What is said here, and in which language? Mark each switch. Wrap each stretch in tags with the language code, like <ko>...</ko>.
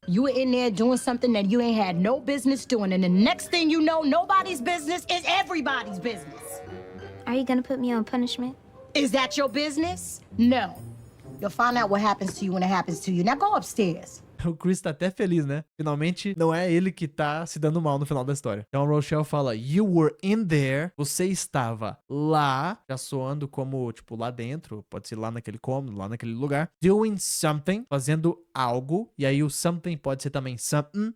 <en>You were in there doing something that you ain't had no business doing, and the next thing you know, nobody's business is everybody's business. Are you gonna put me on punishment? Is that your business? No. You'll find out what happens to you when it happens to you. Now go upstairs.</en> <pt>O Chris tá até feliz, né? Finalmente, não é ele que tá se dando mal no final da história. Então a Rochelle fala,</pt> <en>you were in there.</en> <pt>Você estava lá, já soando como, tipo, lá dentro. Pode ser lá naquele cômodo, lá naquele lugar.</pt> <en>Doing something,</en> <pt>fazendo algo. E aí o</pt> <en>something</en> <pt>pode ser também something.</pt>